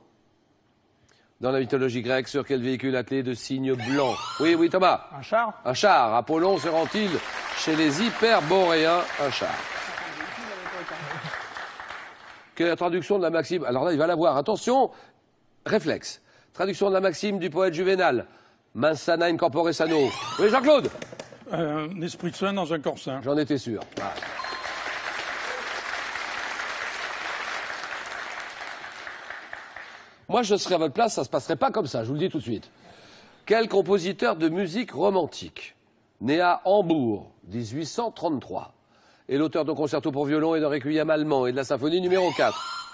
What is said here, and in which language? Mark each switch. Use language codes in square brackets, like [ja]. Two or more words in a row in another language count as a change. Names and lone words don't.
[fr] Dans la mythologie grecque, sur quel véhicule attelé de cygnes blancs? Oui, Thomas. Un char. Un char. Apollon se rend-il chez les Hyperboréens? Un char. Quelle est la traduction de la maxime? Alors là, il va la voir. Attention, réflexe. Traduction de la maxime du poète Juvénal. [la] Mens sana in corpore sano. [fr] Oui, Jean-Claude? Un esprit sain dans un corps sain. J'en étais sûr. Ah. Moi, je serais à votre place, ça ne se passerait pas comme ça, je vous le dis tout de suite. Quel compositeur de musique romantique, né à Hambourg, 1833, est l'auteur de concerto pour violon et de requiem allemand et de la symphonie numéro 4?